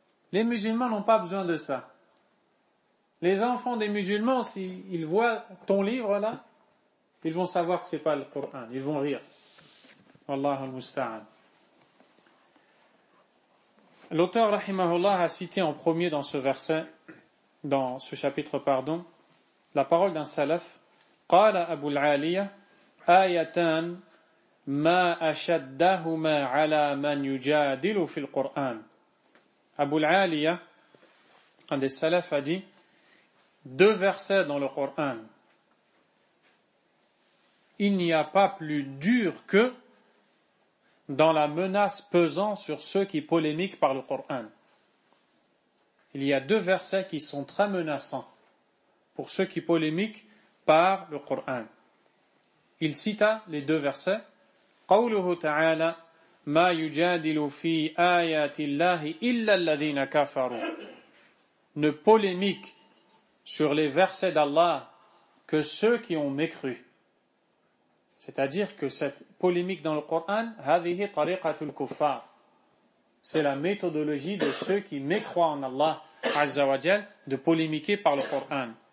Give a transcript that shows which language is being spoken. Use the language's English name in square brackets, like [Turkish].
[French] Les musulmans n'ont pas besoin de ça. Les enfants des musulmans, s'ils voient ton livre là, ils vont savoir que c'est pas le Qur'an. Ils vont rire. [Arabic] Wallahu al-musta'an. [French] L'auteur rahimahullah a cité en premier dans ce verset, dans ce chapitre, la parole d'un salaf. [Arabic] قال أبو العالية آيتان ما أشدهما على من يجادل في القرآن. [French] Abu al-Aliya, un des salafs, a dit 2 versets dans le Coran. Il n'y a pas plus dur que dans la menace pesant sur ceux qui polémiquent par le Coran. Il y a 2 versets qui sont très menaçants pour ceux qui polémiquent par le Coran. Il cita les 2 versets. [Arabic] قوله تعالى ما يجادل في آيات الله إلا الذين كفروا. [French] Ne polémique sur les versets d'Allah que ceux qui ont mécru. C'est-à-dire que cette polémique dans le Coran, [Arabic] هذه طريقة الكفار. [French] C'est la méthodologie de ceux qui mécroient en Allah Azza wa Jal, de polémiquer par le Coran.